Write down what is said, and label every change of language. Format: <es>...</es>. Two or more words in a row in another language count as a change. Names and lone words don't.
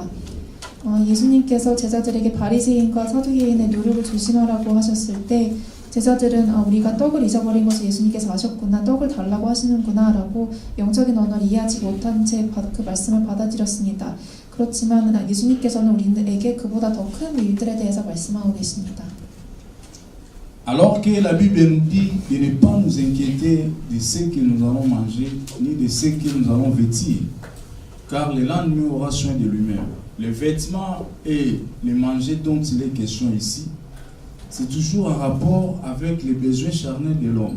<ko>예수님께서 제자들에게 바리새인과 사두개인의 노력을 조심하라고 하셨을 때 제자들은 우리가 떡을 잊어버린 것을 예수님께서 아셨구나, 떡을 달라고 하시는구나 라고 영적인 언어를 이해하지 못한 채 그 말씀을 받아들였습니다. 그렇지만 예수님께서는 우리에게 그보다 더 큰 일들에 대해서 말씀하고 계십니다.</ko> <fr>Alors que la Bible nous dit de ne pas nous inquiéter de ce que nous allons manger, ni de ce que nous allons vêtir, car le lendemain aura soin de lui-même. Les vêtements et les manger dont il est question ici, c'est toujours en rapport avec les besoins charnels de l'homme.</fr>